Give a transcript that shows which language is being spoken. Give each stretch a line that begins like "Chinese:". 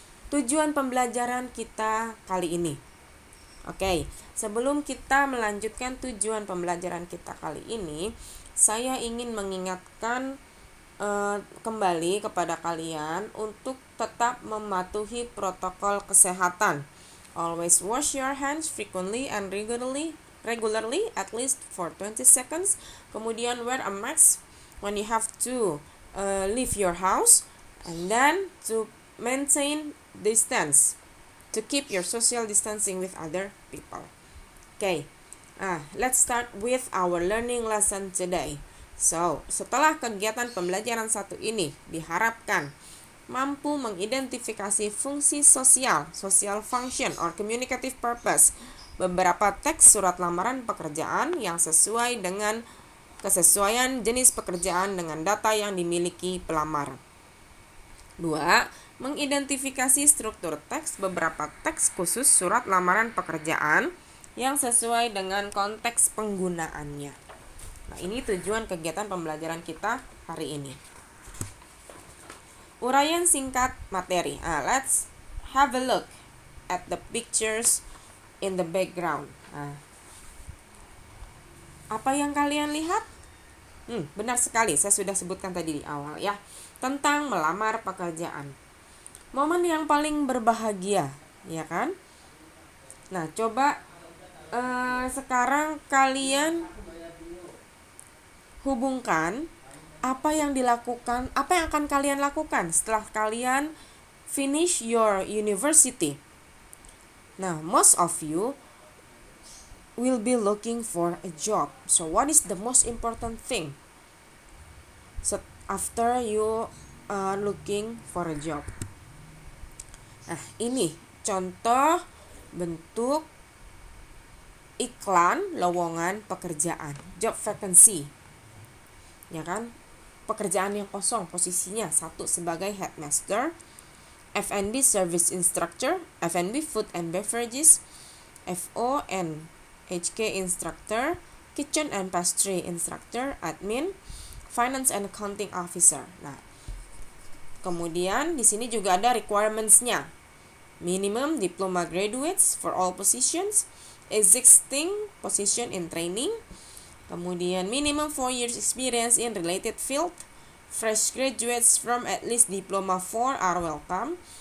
Indonesian: Tujuan pembelajaran kita kali ini. Oke, sebelum kita melanjutkan tujuan pembelajaran kita kali ini, saya ingin mengingatkan kembali kepada kalian untuk tetap mematuhi protokol kesehatan.
English: Always wash your hands frequently and regularly at least for 20 seconds. Kemudian wear a mask when you have to leave your house, and then to maintain distance, to keep your social distancing with other people. Okay, let's start with our learning lesson today.
Indonesian: So, setelah kegiatan pembelajaran satu ini diharapkan mampu mengidentifikasi fungsi sosial,
English: social function or communicative purpose,
Indonesian: beberapa teks surat lamaran pekerjaan yang sesuai dengan kesesuaian jenis pekerjaan dengan data yang dimiliki pelamar. 2. Mengidentifikasi struktur teks beberapa teks khusus surat lamaran pekerjaan yang sesuai dengan konteks penggunaannya. Nah, ini tujuan kegiatan pembelajaran kita hari ini. Uraian singkat materi.
English: Let's have a look at the pictures in the background.
Indonesian: Apa yang kalian lihat? Benar sekali, saya sudah sebutkan tadi di awal ya, tentang melamar pekerjaan. Momen yang paling berbahagia, ya kan? Nah, coba sekarang kalian hubungkan apa yang akan kalian lakukan setelah kalian
English: finish your university. Nah, most of you will be looking for a job. So what is the most important thing after you are looking for a job?
Indonesian: Nah, ini contoh bentuk iklan lowongan pekerjaan, job vacancy. Ya kan? Pekerjaan yang kosong, posisinya 1 sebagai
English: headmaster, F&B service instructor, F&B food and beverages, FO and HK instructor, kitchen and pastry instructor, admin, finance and accounting officer.
Indonesian: Nah, kemudian di sini juga ada requirements-nya.
English: Minimum diploma graduates for all positions, existing position in training. Kemudian minimum 4 years experience in related field. Fresh graduates from at least diploma 4 are welcome.